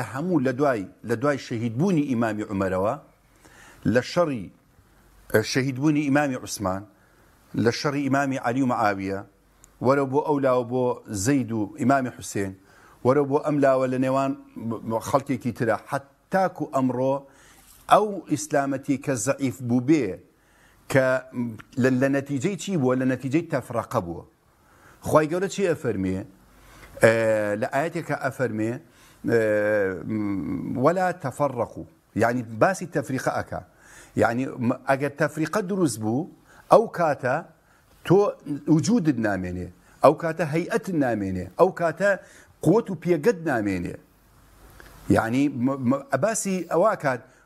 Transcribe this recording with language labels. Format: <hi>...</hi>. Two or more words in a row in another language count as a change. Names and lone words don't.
<ckb>هەموو لە دوای شەهیدبوونی ئیمامی عومەرەوە لە شەڕی شەهیدبوونی ئیمامی عوسمان لە شەڕی ئیمامی عەلی و مەعاویە وەرە بۆ ئەو لاوە بۆ زەید و ئیمامی حوسێن وەرە بۆ ئەم لاوە لە نێوان خەڵکێکی ترە حتاکو ئەمڕۆ ئەو ئیسلامەتی کە زەعیف بوو بێ کە لە نەتیجەی چی بووە لە نەتیجەی تەفرەقە بووە خوای گەورە چی ئەفەرمێ لە ئاەتێکە ئەفەرمێ</ckb> <ar>ولا تفرقوا</ar> <ckb>يعني باسی تەفریقە ئەکا يعني ئەگەر تەفریقە دروست بوو ئەو کاتە تۆ وجودت نامێنێ ئەو کاتە هەیئەت نامێنێ ئەو کاتە قوت و پێگەت نامێنێ يعني باسی ئەوە کات</ckb>